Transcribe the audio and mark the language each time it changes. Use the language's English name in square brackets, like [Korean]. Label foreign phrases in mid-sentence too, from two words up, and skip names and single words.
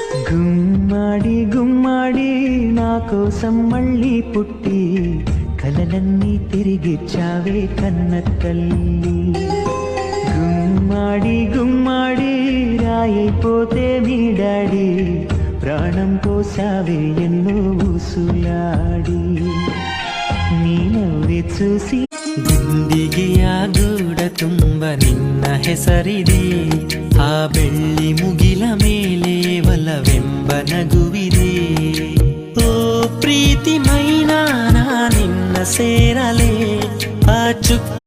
[Telugu] గుమ్మాడి నా కోసం మళ్ళీ పుట్టి కలలన్నీ తిరిగిచ్చావే కన్న తల్లి. గుమ్మాడి రాయైపోతే మీ డాడీ ప్రాణం పోసావే ఎన్నో ఊసులాడి. నీ నవ్వె చూసి గుండిగె [Kannada] ಆ ಗೂಡ ತುಂಬ ನಿನ್ನ ಹೆಸರಿದೆ. ಆ ಬೆಳ್ಳಿ ಮುಗಿಲ ಮೇಲೆ ಒಲವೆಂಬ ನಗುವಿದೆ. ಓ ಪ್ರೀತಿ ಮೈನಾ ನಾ ನಿನ್ನ ಸೇರಲೇ ಆ ಚುಕ್.